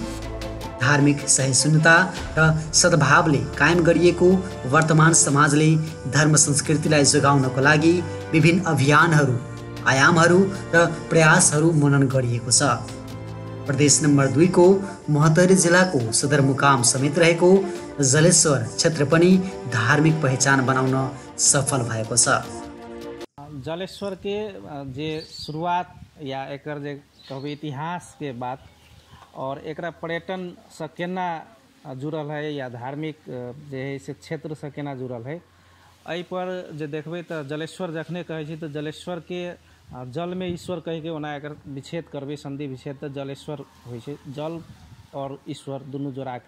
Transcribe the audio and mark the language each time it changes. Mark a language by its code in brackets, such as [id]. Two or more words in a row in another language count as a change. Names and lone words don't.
[ne] धार्मिक सहिष्णुता र सद्भावले कायम गरिएको वर्तमान समाजले धर्म संस्कृतिलाई जोगाउनको लागि विभिन्न अभियानहरू, आयामहरू र प्रयासहरू मनन गरिएको छ। प्रदेश नम्बर 2 को महोत्तरी जिल्लाको सदरमुकाम समेत रहेको जलेश्वर क्षेत्र पनि धार्मिक पहिचान बनाउन सफल भएको छ। [mai] जलेश्वर के जे शुरुआत या एकर जे कहबै इतिहास के बात और एकरा पर्यटन से केना जुड़ल है या धार्मिक जे है से क्षेत्र से केना जुड़ल है, एहि पर जे देखबै तो जलेश्वर जखने कहै छी तो जलेश्वर के जल में ईश्वर कह के ओना एकर विच्छेद करबे, संधि विच्छेद तो जलेश्वर होइ छै, जल और ईश्वर दुनू जोड़ा के।